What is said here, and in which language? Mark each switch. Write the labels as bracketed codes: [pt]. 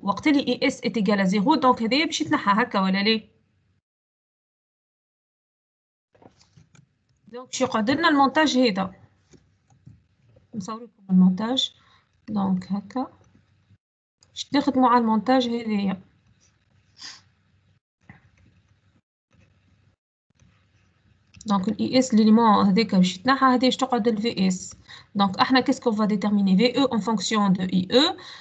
[ar] وقت اللي [fr] IS est égal à 0, donc [ar] هذايا باش يتنحى هكا ولا ليه؟ [fr] Donc, je vais donner le montage هذا. [ar] نصوركم المونتاج. Donc, هكا. باش نخدموا على المونتاج هذايا. [fr] Donc, l'IS, l'élément [ar] هذاك باش يتنحى هذا باش تقعد ال VS. [fr] Donc, احنا qu'est-ce qu'on va déterminer VE en fonction de IE.